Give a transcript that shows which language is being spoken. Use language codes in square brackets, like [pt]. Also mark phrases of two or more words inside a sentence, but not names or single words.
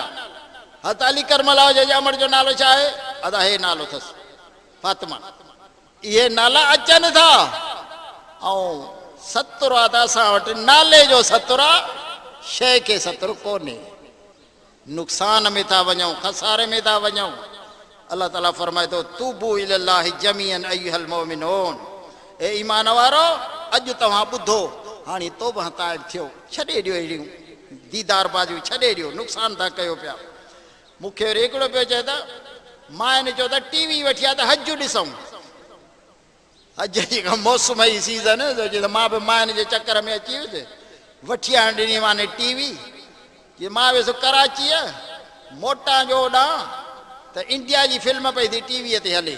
[sd] हत अली करमला जे अमर जो नालो छा आहे, अदा हे नालो अथसि फातिमा, इहे नाला अचनि था। ऐं सतरु आहे त असां वटि नाले जो सतरु आहे, शइ खे सतरु कोन्हे। नुक़सान में था वञूं, खसारे में था वञूं। अलाह ताला फरमाए थो [ar] توبوا إلى الله جميعا أيها المؤمنون, [sd] ए ईमान वारो अॼु तव्हां ॿुधो, हाणे तौबा ताइब थियो, छॾे ॾियो अहिड़ियूं दीदार बाजियूं, छॾे ॾियो, नुक़सान था कयो पिया। मूंखे वरी हिकिड़ो पियो चए त मां चयो त टीवी वठी आहे त हज ॾिसूं, हज जी मौसम जी सीज़न, मां बि माइन जे चकर में अची वियुसि, वठी आण ॾिनी माने टीवी, जे मां वियुसि कराची मोटा जो होॾां त इंडिया जी फिल्म पई थी टीवीअ ते हले।